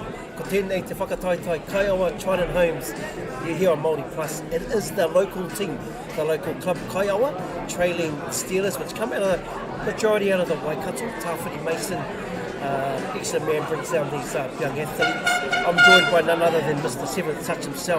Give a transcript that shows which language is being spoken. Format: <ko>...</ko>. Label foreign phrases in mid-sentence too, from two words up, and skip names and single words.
<mi>Ko tēnei te whakataitai Kaiawa Trident Homes.</mi> <en>You're here on MāORI Plus. It is the local team, the local club Kaiawa, trailing Steelers, which come out of the majority out of the Waikato. Tāwhiri Mason, excellent man, brings down these young athletes. I'm joined by none other than Mr. Seventh Touch himself.</en>